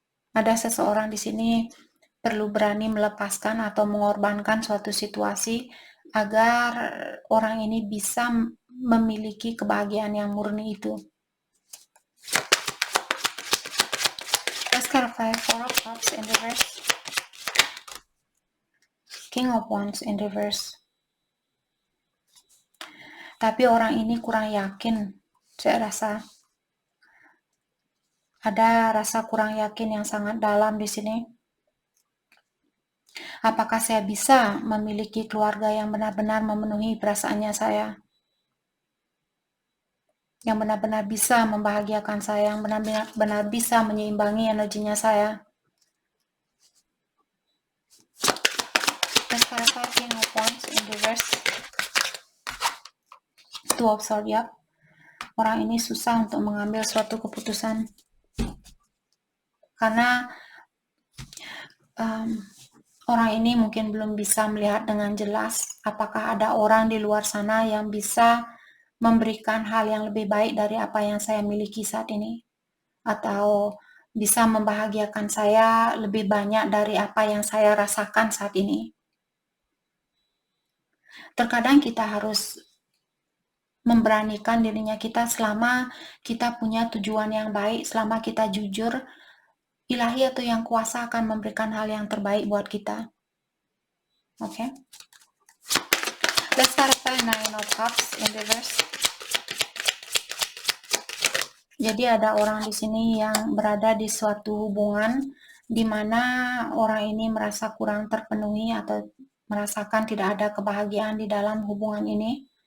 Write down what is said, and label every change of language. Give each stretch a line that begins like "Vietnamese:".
Indonesian: Ada seseorang di sini perlu berani melepaskan atau mengorbankan suatu situasi agar orang ini bisa memiliki kebahagiaan yang murni itu.
English: Let's clarify Four of Cups in reverse. King of Wands in reverse.
Indonesian: Tapi orang ini kurang yakin, saya rasa. Ada rasa kurang yakin yang sangat dalam di sini. Apakah saya bisa memiliki keluarga yang benar-benar memenuhi perasaannya saya? Yang benar-benar bisa membahagiakan saya, yang benar-benar bisa menyeimbang energinya saya.
English: Let's clarify King of Wands in reverse.
Indonesian: Two of Swords, ya. Orang ini susah untuk mengambil suatu keputusan. Karena orang ini mungkin belum bisa melihat dengan jelas apakah ada orang di luar sana yang bisa memberikan hal yang lebih baik dari apa yang saya miliki saat ini. Atau bisa membahagiakan saya lebih banyak dari apa yang saya rasakan saat ini. Terkadang kita harus memberanikan dirinya kita selama kita punya tujuan yang baik, selama kita jujur, ilahi atau yang kuasa akan memberikan hal yang terbaik buat kita. Oke.
English: Let's clarify Nine of Cups in reverse.
Indonesian: Jadi ada orang di sini yang berada di suatu hubungan di mana orang ini merasa kurang terpenuhi atau merasakan tidak ada kebahagiaan di dalam hubungan ini.